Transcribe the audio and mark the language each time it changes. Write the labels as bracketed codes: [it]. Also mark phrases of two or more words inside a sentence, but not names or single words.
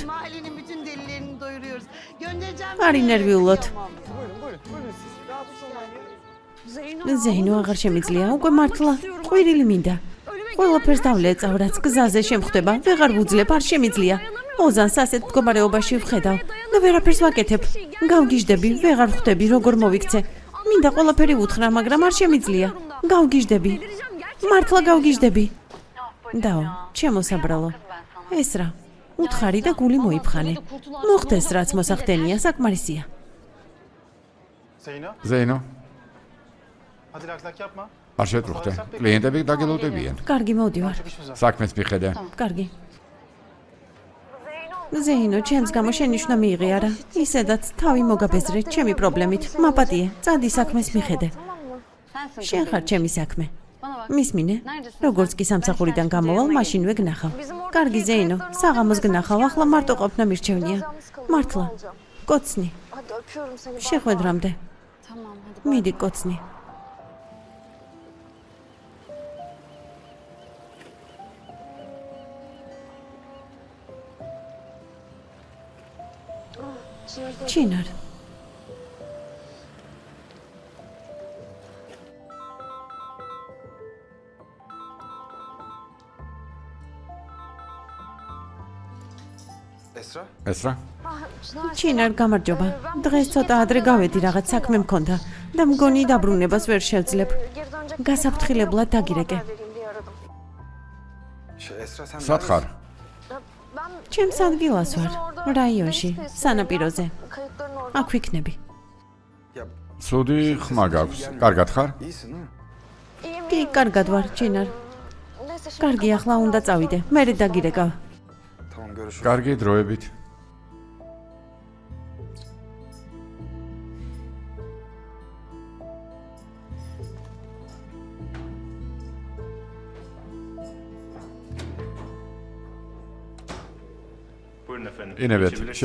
[tr] Mahallenin bütün delilerini doyuruyoruz. Göndereceğim. [ka] არ ინერვიულოთ. [tr] Buyurun buyurun buyurun siz. Rahatsız olmayın. [ka] ზეინო აღარ შემიძლია, უკვე მართლა. ყვირილი მინდა. ყველაფერს დავლეწავ, რაც გზაზე შემხდება, ვეღარ ვუძლებ, არ შემიძლია. ოზანს ასეთ მდგომარეობაში ვხედავ და ვერაფერს ვაკეთებ. გავგიჟდები, ვეღარ ხვდები, როგორ მოვიქცე. მინდა ყველაფერი უთხრა, მაგრამ არ შემიძლია. გავგიჟდები. მართლა გავგიჟდები. დაო, ჩემო საბრალო. ეს რა? უთხარი და გული მოიფხანე. მოხდეს რაც მოსახდენია, საკმარისია. Zeyno. ზეინო, [tr] Hadi lak lak yapma. [ka] არ შეტრუხდე. კლიენტები დაგელოდებიან. კარგი, მოვდივარ. საქმეს მიხედე. კარგი. ზეინო, ჩემს გამო შენ ნიშნა მიიღე არა? ისედაც თავი მოგაბეზრე ჩემი პრობლემით. მაპატიე, წადი საქმეს მიხედე. შენ ხარ ჩემი საქმე. მისმინე, როგორც კი სამსახურიდან გამოვალ, მაშინვე გნახავ. კარგი ზეინო, საღამოს გნახავ, ახლა მარტო ყოფნა მირჩევნია. მართლა. კოცნი. [tr] Hadi öpüyorum seni. [ka] შეხვედრამდე. [tr] Tamam hadi. [ka] მიდი კოცნი. ჩინარ. Esra. ეს რა? ჩინარ, გამარჯობა. დღეს ცოტა ადრე გავედი, რაღაც საქმე მქონდა და მგონი დაბრუნებას ვერ შევძლებ. [tr] Geri dönecek. [ka] გასაფრთხილებლად დაგირეკე. [tr] Vereyim diye aradım. Esra sen [ka] სად ხარ? [tr] Ben [ka] ჩემს ადგილას ვარ, რაიონში, სანაპიროზე. [tr] kayıtların orada. [ka] აქ ვიქნები. [tr] Ya [ka] ცუდი ხმა გაქვს. კარგად ხარ? [tr] iyisin değil mi? İyiyim. [ka] კი, კარგად ვარ, ჩინარ. [tr] Neyse şimdi. [ka] კარგი, ახლა უნდა წავიდე. მერე დაგირეკავ. [tr] Tamam görüşürüz. [ka] კარგი დროებით. [tr] Buyurun efendim. [ka] ინებეთ, [tr] Geçebilirsiniz.